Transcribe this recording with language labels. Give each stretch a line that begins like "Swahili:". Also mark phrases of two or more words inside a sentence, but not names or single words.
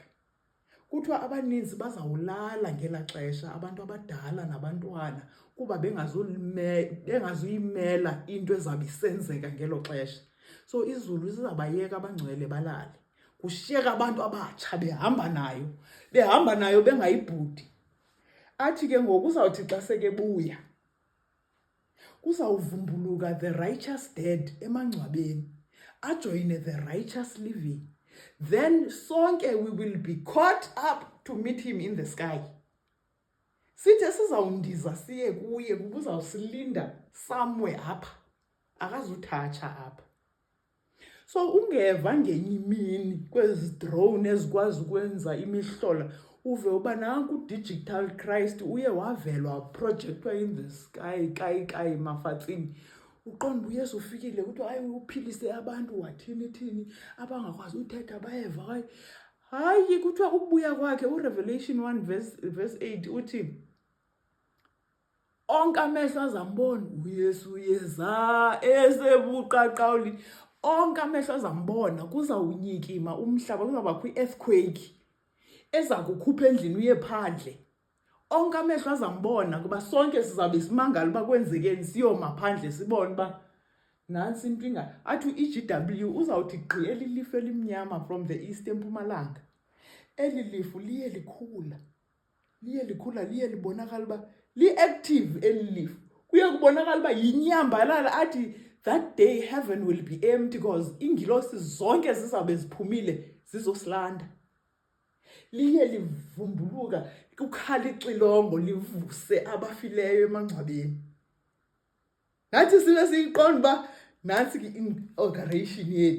Xhosa: Kuthiwa abaninzi bazawulala ngela xesha, abantu abadala nabantwana, kuba bengazuyimela into ezabe isenzeka ngelo xesha. So izulu sizabayeka abangcwele balale. Kushiyeka abantu abatsha behamba nayo bengayibhudi. Athi ke ngoku uzawuthi xa sekebuya, kuzawuvumbuluka
English: the righteous dead
Xhosa: emangcwabeni, ajoyine
English: the righteous living. Then sonke we will be caught up to meet him in the sky.
Xhosa: Sithe sizawundiza siye kuye, kubuzawusilinda somewhere apha. Akazuthatsha apha. So ungeva ngenye imini kwezi drone ezikwazi ukwenza imihlola, uve uba nanku
English: digital Christ
Xhosa: uye wavelwa projectwa
English: in the sky
Southern Sotho: kai mafatsini.
Xhosa: Uqonda uYesu ufikile ukuthi hayi uphilise abantu wathini abangakwazi uthetha bayeva. Hayi kuthiwa ukubuya kwakhe uRevelation 1 verse 8 uthi onke amehlo azambona uYesu uyeza esebuqaqawuli. Onke amehlo azambona, kuzawunyikima umhlaba, kuzawuba kwi-earthquake eza kukhupha endlini uye phandle. Onke amehlo azambona kuba sonke sizabe simangala uba kwenzekeni, siyoma phandle sibone uba nansi impinga. Athi i-GW uzawuthi gqi elilifu elimnyama
English: from the east
Xhosa: empumalanga. Eli lifu liye likhula, liye libonakala uba li-active eli lifu. Kuye kubonakala uba yinyambalala.
English: Athi that day heaven will be empty because
Xhosa: iingilosi zonke zizawube ziphumile zizosilanda. Liye livumbuluka, kukhala ixilongo livuse abafileyo emangcwabeni. Nathi sibe siyiqonda uba nansi i-inauguration yethu.